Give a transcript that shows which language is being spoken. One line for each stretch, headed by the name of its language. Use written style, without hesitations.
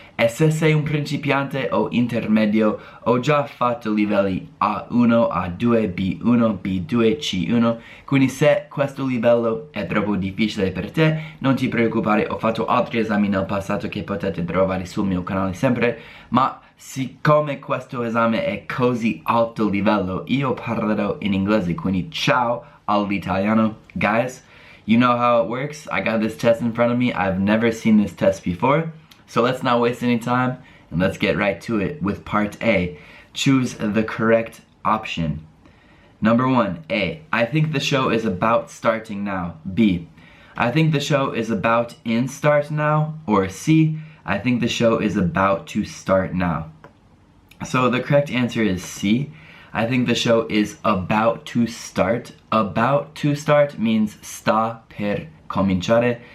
Italian: E se sei un principiante o intermedio, ho già fatto livelli A1, A2, B1, B2, C1, quindi se questo livello è troppo difficile per te, non ti preoccupare, ho fatto altri esami nel passato che potete trovare sul mio canale sempre, ma siccome questo esame è così alto livello, io parlerò in inglese, quindi ciao all'italiano.
English: Guys, you know how it works. I got this test in front of me. I've never seen this test before. So let's not waste any time and let's get right to it with part A. Choose the correct option. Number 1, A. I think the show is about starting now. B. I think the show is about in start now. Or C. I think the show is about to start now. So the correct answer is C. I think the show is about to start. About to start means
Italian: sta per cominciare.